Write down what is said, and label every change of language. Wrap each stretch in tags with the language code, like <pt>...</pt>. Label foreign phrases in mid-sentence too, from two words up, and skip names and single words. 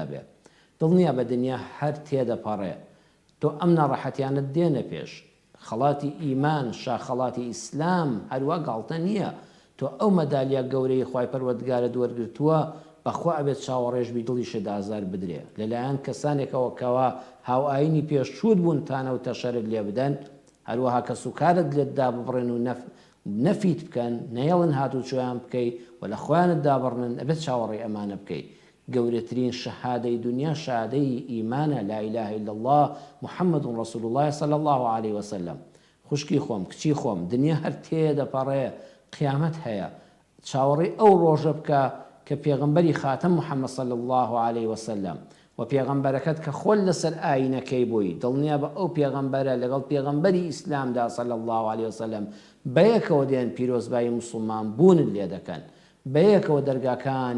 <ckb>بێت دڵنیا بە دنیا هەر تێدەپەڕێ تۆ ئەم ناڕەحەتیانت دێنە پێش خەڵاتی ئیمان شاخەڵاتی ئیسلام هەروە گاڵتە نییە تۆ ئەو مەدالیا گەورەی خوای پەروەردگارت وەرگرتووە بەخوا ئەبێت چاوەڕێژبی دڵیشت ئازار بدرێ لەلایەن کەسانێکەوە کەوا هاوئاینی پێشچووت بوون تانە و تەشەرت لێ بدەن هەروەها کە سوکارت لێتدا ببڕێن و نەفیت بکەن نەیەڵن هاتوو چۆیان بکەیت و لە خۆیانت دابڕنن ئەبێت چاوەڕێی ئەمانە بکەیت گەورەترین شەهادەی دنیا شەهادەی ئیمانە</ckb> <ar>لا إله إلا الله محمد رسول الله صلى الله عليه وسلم</ar> <ckb>خوشکی خۆم کچی خۆم دنیا هەر تێدەپەڕێ قیامەت هەیە چاوەڕێی ئەو ڕۆژە بکە کە پێغەمبەری خاتەم محەممەد</ckb> <ar>صلی الله عليه وسلم</ar> <ckb>و پێغەمبەرەکەت کە خۆل لەسەر ئاینەکەی بووی دڵنیا بە ئەو پێغەمبەرە لەگەڵ پێغەمبەری ئیسلامدا</ckb> <ar>صلی الله عليه وسلم</ar> <ckb>بەیەکەوە دێن پیرۆزبایی موسڵمان بوونت لێ دەکەن بەیەکەوە دەرگاکانی</ckb>